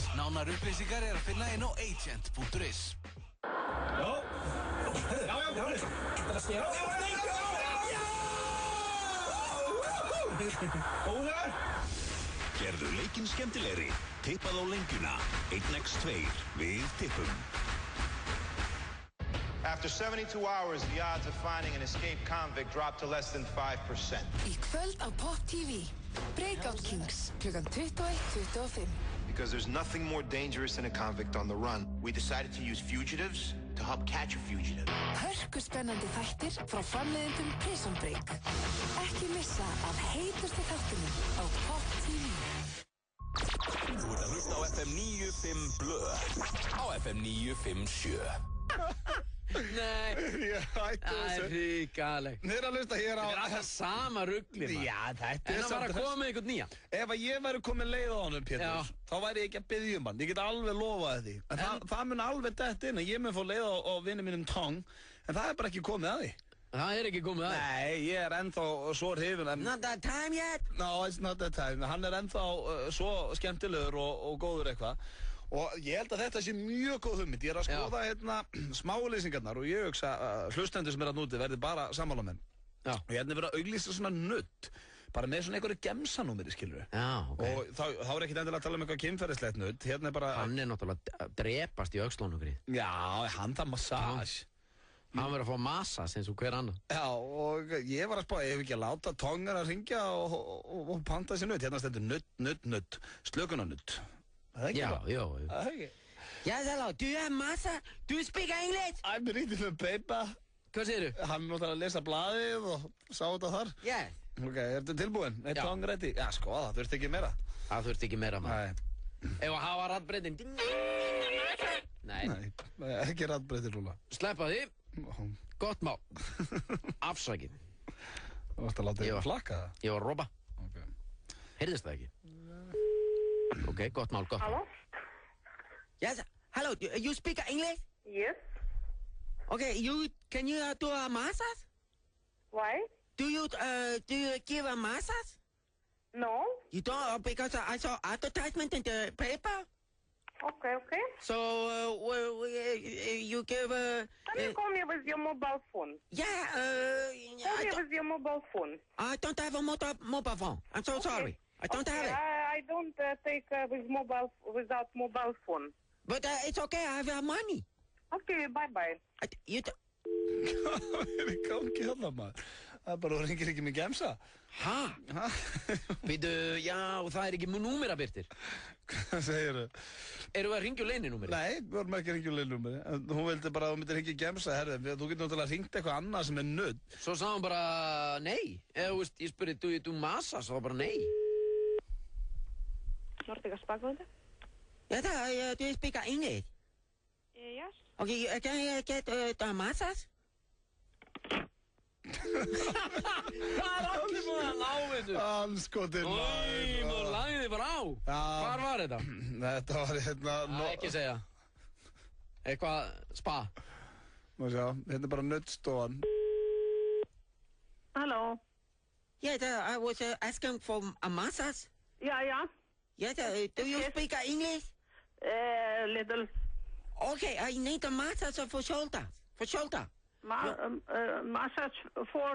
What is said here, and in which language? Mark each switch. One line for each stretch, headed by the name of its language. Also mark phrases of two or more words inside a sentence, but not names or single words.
Icelandic: Nánar upplýsingar er að finna inn á agent.is. Já. Þetta er stjórn. Góðar. Gerðu leikinn skemmtilegri. Tippað á lengjuna. 1x2 við tippum.
English: After 72 hours, the odds of finding an escaped convict dropped to less than 5%.
Icelandic: Í kvöld á Pop TV. Breakout Kings, klukkan 21:25.
English: Because there's nothing more dangerous than a convict on the run, we decided to use fugitives to help catch a fugitive.
Icelandic: Hörku spennandi þættir frá framleiðendum Prison Break. Ekki missa af heitustu þáttunum á Pop TV. Þú ert að hlusta á FM 95 blöð. Á FM 957. Nei, það er ríkalegt. Þið eru að hlusta hér á... Þetta er alltaf sama ruglið, maður. Já, þetta er samt... En það var að koma með einhvern nýja. Ef að ég væri komið leið á honum, Pétur, þá væri ég ekki að biðja hann. Ég get alveg lofaði því. En það mun alveg detta inn. Ég mun fá leið á vinni mínum Tong, en það er bara ekki komið að því. Það er ekki komið að því? Nei, ég er ennþá svo hrifinn.
English: Not that time yet? No, it's not that time.
Icelandic: Hann er ennþá svo skemmtilegur og góður eitthvað. Og ég held að þetta sé mjög góð hugmynd. Ég er að skoða hérna smálýsingarnar og ég hugsa að hlustendur sem er að núti verði bara sammála með. Og hérna er verið að auglýsa svona nudd, bara með svona einhverju gemsanúmeri, skilur við. Já, ok. Og þá er ekkert endilega að tala um eitthvað kynferðislegt nudd. Hérna er bara... Hann er náttúrulega að drepast í öxlunum grið. Já, hann það massage. Hann verður að fá massage eins og hver annan. Já, og ég var að spá, ég hef ekki að láta Tongar að ringja og panta þessi nudd. Hérna stendur nudd, slökunanudd.
English: Yeah. Yes, hello. Do you have massa? Do you speak English? I'm reading the paper.
Icelandic: Hvað segirðu? Hann náttúrulega að lesa blaðið og sá þetta þar.
English: Yeah.
Icelandic: Ok, ertu tilbúinn? Eitt Tong ready? Já, sko, það þurfti ekki meira. Það þurfti ekki meira, maður. Ef að hafa raddbreytin. Nei, ekki raddbreytin núna. Sleppa því. Gott mál. Afsakið. Þú varst að láta þig flakka það? Ég var að ropa. Heyrðist það ekki? Ok, gott mál.
English: Hello? Yes, hello, you speak English? Yes. Okay, can you do a massage? Why? Do you give a massage? No. You don't, because I saw advertisement in the paper. Okay. So, you give Can you call me with your mobile phone? Yeah, Call me with your mobile phone. I don't have a mobile phone. I'm so sorry. I don't have it. I don't take without mobile phone. But it's okay, I have money. Okay, bye-bye.
Icelandic: Hvað er í gangi þarna, maður? Það er bara, þú ringir ekki með gemsa. Hæ? Býtu, já, það er ekki númerabirtir. Hvað segirðu? Erum við að ringja úr leyninúmeri? Nei, við vorum ekki að ringja úr leyninúmeri. Hún vildi bara að þú myndir ringja í gemsa, herðu. Þú getur náttúrulega ringt eitthvað annað sem er nudd. Svo sagði hún bara nei. Eða, þú veist, ég spurði,
English: do you do massage?
Icelandic: Svo bara nei. Nordica Spa-kvöldi?
English: Yeah, do you speak English? Yes. Okay, can you get a massage?
Icelandic: Hvað allir búin að ná þessu? Anskotin maður. Maður lagði þið bara á. Hvar var þetta? Þetta var ekki segja. Eitthvað spa. Má sjá, hérna bara nuddstofan.
English: Hello. Yes, I was asking for a massage. Yeah. Yes, do you speak English? Little. Okay, I need a massage for shoulder. For shoulder. Massage for?